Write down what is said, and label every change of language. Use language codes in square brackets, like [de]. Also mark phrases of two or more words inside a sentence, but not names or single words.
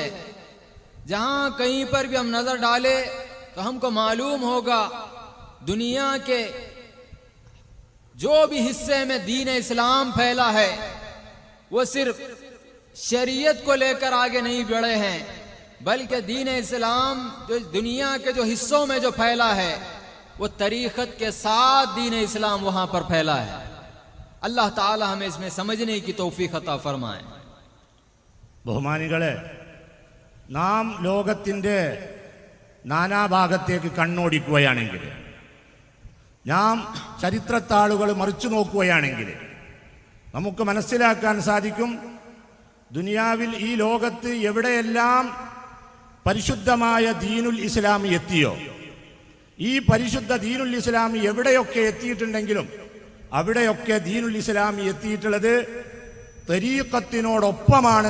[hi] जहाँ कहीं पर भी हम नज़र डाले तो हमको मालूम होगा दुनिया के जो भी हिस्से में दीन इस्लाम फैला है वो सिर्फ शरीयत को लेकर आगे नहीं बढ़े हैं, बल्कि दीन इस्लाम जो दुनिया के जो हिस्सों में जो फैला है वो तरीक़त के साथ दीन इस्लाम वहाँ पर फैला है। अल्लाह ताला हमें इसमें समझने की तौफीक अता फरमाए। [ml] ബഹുമാനികളെ, നാം ലോകത്തിൻ്റെ നാനാഭാഗത്തേക്ക് കണ്ണോടിക്കുകയാണെങ്കിൽ, നാം ചരിത്രത്താളുകൾ മറിച്ചു നോക്കുകയാണെങ്കിൽ നമുക്ക് മനസ്സിലാക്കാൻ സാധിക്കും, ദുനിയാവിൽ ഈ ലോകത്ത് എവിടെയെല്ലാം പരിശുദ്ധമായ ദീനുൽ ഇസ്ലാം എത്തിയോ, ഈ പരിശുദ്ധ ദീനുൽ ഇസ്ലാം എവിടെയൊക്കെ എത്തിയിട്ടുണ്ടെങ്കിലും അവിടെയൊക്കെ ദീനുൽ ഇസ്ലാം എത്തിയിട്ടുള്ളത് തരീഖത്തിനോടൊപ്പമാണ്.